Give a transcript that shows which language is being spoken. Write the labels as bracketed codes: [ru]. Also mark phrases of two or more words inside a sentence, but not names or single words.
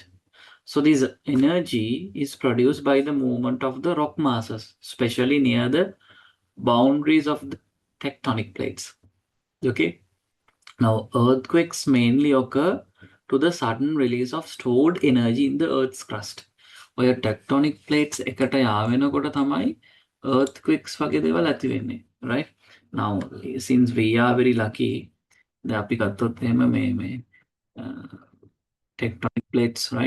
[en] So this energy is produced by the movement of the rock masses, especially near the boundaries of the tectonic plates. Okay. Now, earthquakes mainly occur to the sudden release of stored energy in the Earth's crust. [si] ඔය [en] tectonic plates [si] එකට යාවෙනකොට තමයි earthquakes වගේ දේවල් ඇති වෙන්නේ, right? [en] Now, since we are very lucky, [si] දැන් අපි ගත්තොත් එහෙම මේ [en] tectonic plates, [si] right?